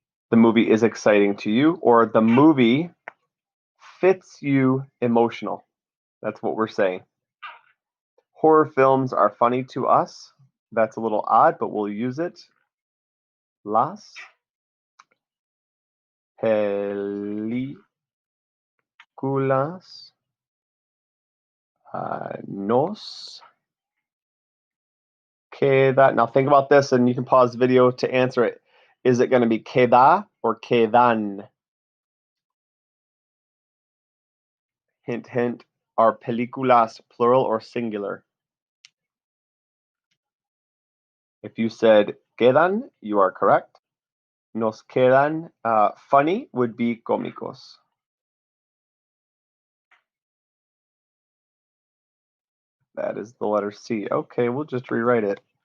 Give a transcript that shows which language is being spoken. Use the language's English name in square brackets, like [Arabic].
[English] The movie is exciting to you, or the movie fits you emotional. That's what we're saying. Horror films are funny to us. That's a little odd, but we'll use it. [Spanish] Las películas nos queda. [English] Now think about this, and you can pause the video to answer it. Is it going to be queda or quedan? Hint, hint. Are películas plural or singular? If you said quedan, you are correct. [Spanish] Nos quedan. [English] Funny would be cómicos. That is the letter C. Okay, we'll just rewrite it.